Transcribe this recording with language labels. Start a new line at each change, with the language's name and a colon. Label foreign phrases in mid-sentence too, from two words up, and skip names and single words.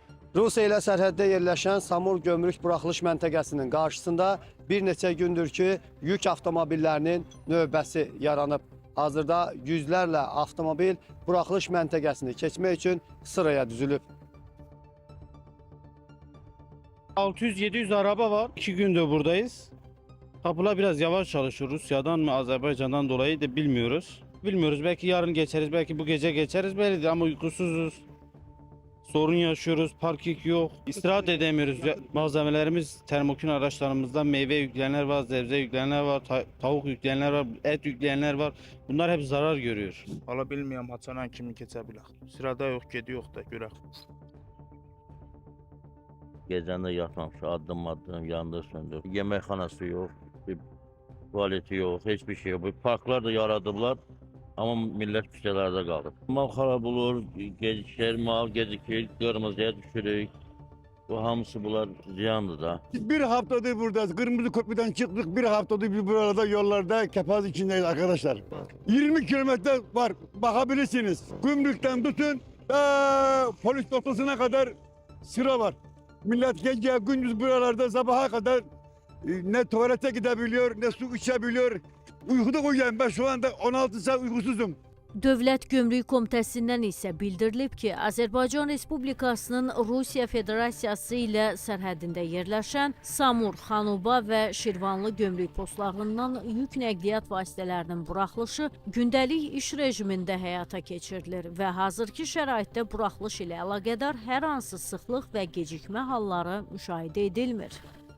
Azerbaijani: Rusiya ilə sərhəddə yerləşən Samur gömrük buraxılış məntəqəsinin qarşısında bir neçə gündür ki, yük avtomobillərinin növbəsi yaranıb. Hazırda yüzlərlə avtomobil buraxılış məntəqəsini keçmək üçün sıraya düzülüb.
Turkish: 600-700 araba var. 2 gündür buradayız. Kapılar biraz yavaş çalışıyor. Rusya'dan mı Azerbaycan'dan dolayı da bilmiyoruz. Bilmiyoruz. Belki yarın geçeriz, belki bu gece geçeriz. Belli değil ama uykusuzuz. Sorun yaşıyoruz. Parking yok. İstirahat edemiyoruz. Malzemelerimiz termokün araçlarımızda meyve yükleyenler var, sebze yükleyenler var, tavuk yükleyenler var, et yükleyenler var. Bunlar hep zarar görüyor.
Azerbaijani: Hala bilmiyorum haçanan kimi keçə bilək. Sırada yox, gedi yox da görək. Gecəndə yatmamış, addım yandı, söndür. Yeməkxanası yox, bir tuvaleti yox, heç bir şey yox. Bu parklar da yaradıblar, amma millət küçələrdə qalır. Mal xarab olur, gecikir, mal gecikir, qırmızıya düşürük. Bu hamısı bunlar ziyandır da.
Turkish: Bir haftadır buradayız. Kırmızı köprüden çıktık. Bir haftadır biz burada yollarda kepaz içindeyiz arkadaşlar. 20 kilometre var. Bakabilirsiniz. Gümrükten tutun polis noktasına kadar sıra var. Millet gece gündüz buralarda sabaha kadar ne tuvalete gidebiliyor ne su içebiliyor. Uykuda uyuyan ben şu anda 16 saat uykusuzum.
Azerbaijani: Dövlət Gömrük Komitəsindən isə bildirilib ki, Azərbaycan Respublikasının Rusiya Federasiyası ilə sərhədində yerləşən Samur, Xanuba və Şirvanlı gömrük postlarından yük nəqliyyat vasitələrinin buraxılışı gündəlik iş rejimində həyata keçirilir və hazırki şəraitdə buraxılış ilə əlaqədar hər hansı sıxlıq və gecikmə halları müşahidə edilmir.